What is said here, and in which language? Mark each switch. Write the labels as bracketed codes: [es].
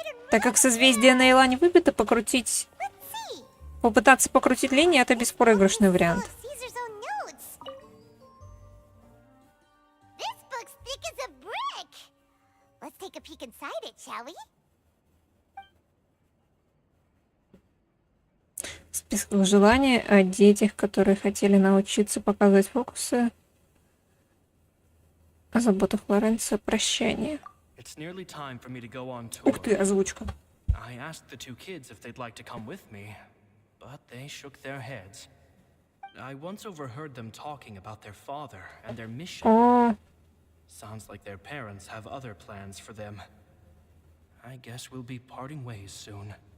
[ru] Так как созвездие Нейлань выбито, покрутить... Попытаться покрутить линии — это беспроигрышный вариант. [en] Caesar's own notes. This book's thick as a brick. Let's take a peek inside it, shall we? [ru] Список желаний о детях, которые хотели научиться показывать фокусы. О заботах Лоренцо. Прощание. [en] It's nearly time for me to go on tour. [ru] Ух ты, озвучка. [en] I asked the two kids if they'd like to come with me, but they shook their heads. I once overheard them talking about their father and their mission. О, Sounds like their parents have other plans for them. I guess we'll be parting ways soon.